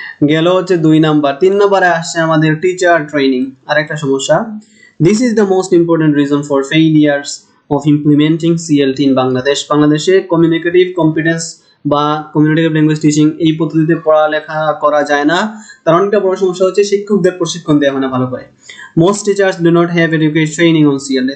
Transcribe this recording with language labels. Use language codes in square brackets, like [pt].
[bn] গেল হচ্ছে 2 নাম্বার। 3 নম্বরে আসছে আমাদের টিচার ট্রেনিং, আরেকটা সমস্যা। [en] This is the most important reason for failures of implementing CLT in Bangladesh. [bn] বাংলাদেশে কমিউনিকেটিভ কম্পিটেন্স বা কমিউনিকেটিভ ল্যাঙ্গুয়েজ টিচিং এই পদ্ধতিতে পড়ালেখা করা যায় না। তার অনেকটা বড় সমস্যা হচ্ছে শিক্ষকদের প্রশিক্ষণ দেওয়া হয় না ভালো করে। [en] Most teachers do not have adequate training on CLT.